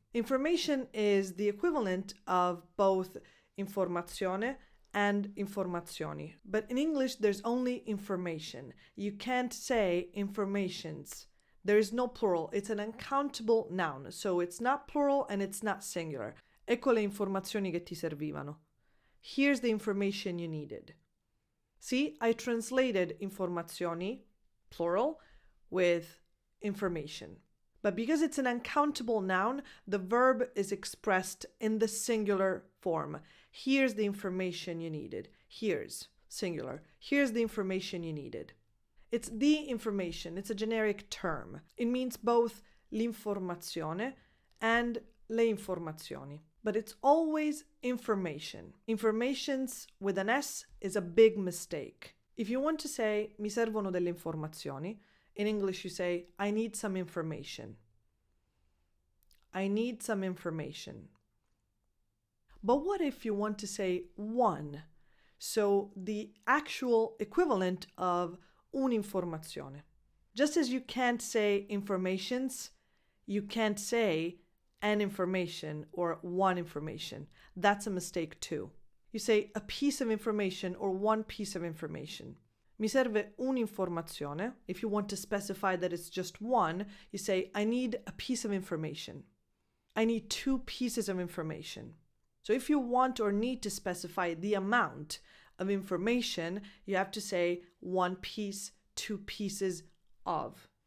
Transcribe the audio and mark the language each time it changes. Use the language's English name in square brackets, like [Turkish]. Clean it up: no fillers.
[English] Information is the equivalent of both informazione and informazioni. But in English, there's only information. You can't say informations. There is no plural. It's an uncountable noun, so it's not plural and it's not singular. [Italian] Ecco le informazioni che ti servivano. [English] Here's the information you needed. See, I translated informazioni, plural, with information. But because it's an uncountable noun, the verb is expressed in the singular form. Here's the information you needed. Here's, singular. Here's the information you needed. It's the information. It's a generic term. It means both l'informazione and le informazioni. But it's always information. Informations with an S is a big mistake. If you want to say [Italian] mi servono delle informazioni, [English] in English you say I need some information. I need some information. But what if you want to say one? So the actual equivalent of un'informazione. Just as you can't say informations, you can't say an information or one information. That's a mistake too. You say a piece of information or one piece of information. [Italian] Mi serve un'informazione. [English] If you want to specify that it's just one, you say I need a piece of information. I need 2 pieces of information. So if you want or need to specify the amount of information, you have to say 1 piece, 2 pieces of.